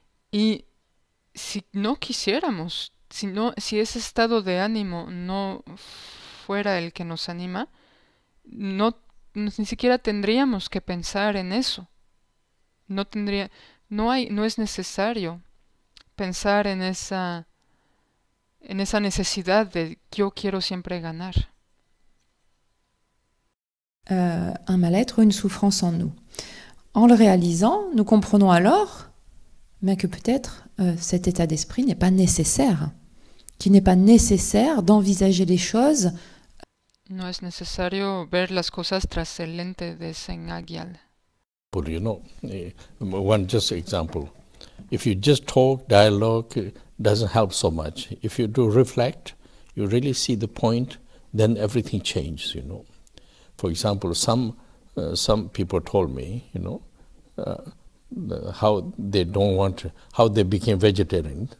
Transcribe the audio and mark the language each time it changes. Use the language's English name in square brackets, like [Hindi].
[Spanish] Y si no quisiéramos, si ese estado de ánimo no fuera el que nos anima, ni siquiera tendríamos que pensar en eso. No es necesario pensar en esa necesidad de yo quiero siempre ganar. [French] Un mal-être ou une souffrance en nous. En le réalisant, nous comprenons alors que peut-être cet état d'esprit n'est pas nécessaire, qu'il n'est pas nécessaire d'envisager les choses. [Spanish] No es necesario ver las cosas tras el lente de ese ngagyal. [English] But you know, one just example. If you just talk, dialogue doesn't help so much. If you do reflect, you really see the point, then everything changes, you know. For example, some people told me, you know, how they became vegetarian.